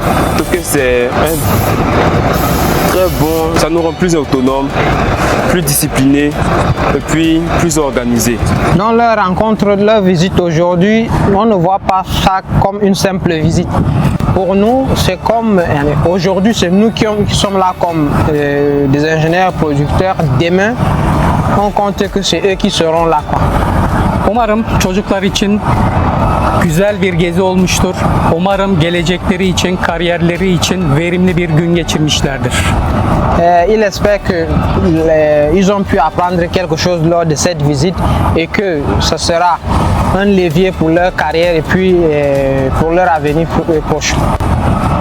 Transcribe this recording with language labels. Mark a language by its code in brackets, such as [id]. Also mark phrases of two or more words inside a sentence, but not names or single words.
[fr] Je trouve que c'est très bon, ça nous rend plus autonomes, plus disciplinés et puis plus organisés. Dans leur rencontre, leur visite aujourd'hui, on ne voit pas ça comme une simple visite. Pour nous, c'est comme aujourd'hui, c'est nous qui sommes là comme des ingénieurs producteurs. Demain, on compte que c'est eux qui seront là. [tr] Umarım çocuklar için güzel bir gezi olmuştur. Umarım gelecekleri için, kariyerleri için verimli bir gün geçirmişlerdir. [fr] Il espère qu'ils ont pu apprendre quelque chose lors de cette visite et que ce sera un levier pour leur carrière et puis pour leur avenir proche.